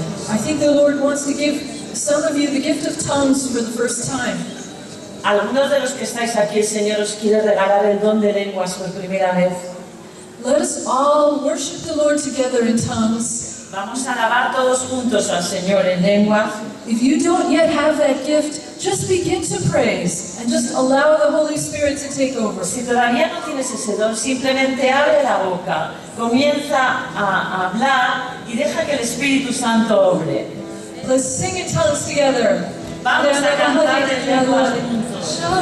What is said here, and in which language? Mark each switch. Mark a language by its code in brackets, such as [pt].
[en] I think the Lord wants to give some of you the gift of tongues for the first time. [es] Algunos de los que estáis aquí, el Señor os quiere regalar el don de lenguas por primera vez. [en] Let us all worship the Lord together in tongues. [es] Vamos a alabar todos juntos al Señor en lenguas. [en] If you don't yet have that gift, just begin to praise and just allow the Holy Spirit to take over. [es] Si todavía no tienes ese don, simplemente abre la boca, comienza a hablar y deja que el Espíritu Santo obre. [en] Let's sing in tongues together. [es] Vamos a cantar en lenguas juntos.